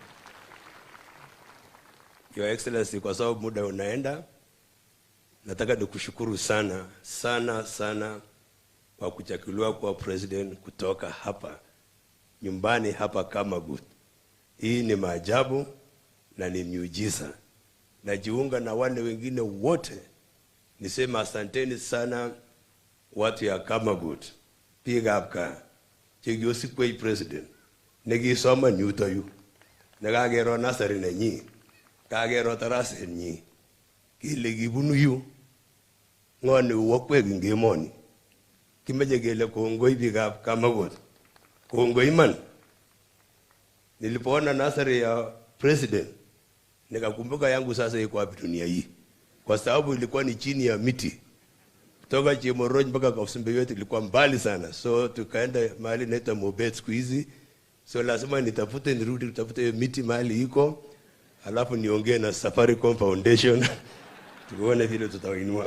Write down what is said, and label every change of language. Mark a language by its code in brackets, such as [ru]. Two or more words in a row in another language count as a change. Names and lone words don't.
[en] Your Excellency, [sw] kwa sababu muda unaenda, nataka nikushukuru sana kwa kuchaguliwa kwa president kutoka hapa nyumbani hapa Kamagut. Hii ni maajabu na ni miujiza. Najiunga na wale wengine wote nisema asanteni sana watu ya Kamagut. Piga hapa [kln] chigiosi [sw] kwa president [kln] negisoma nyuto yu nagagero nasari na nyi kagero tarase nyi kile gibunu yu ngone wokwe ngemoni kimeje gele kongoi piga Kamagut. Kongoi man. [sw] Nilipoona nasari ya president nikakumbuka yangu sasa iko wapi dunia hii, kwa sababu ilikuwa ni chini ya miti kutoka Chemoroj mpaka Kausimbe yote ilikuwa mbali sana. So tukaenda mahali naitwa Mobet siku hizi, so lazima nitafute nirudi kutafuta hiyo miti mahali iko, alafu niongee na Safaricom Foundation tuone vile tutainua.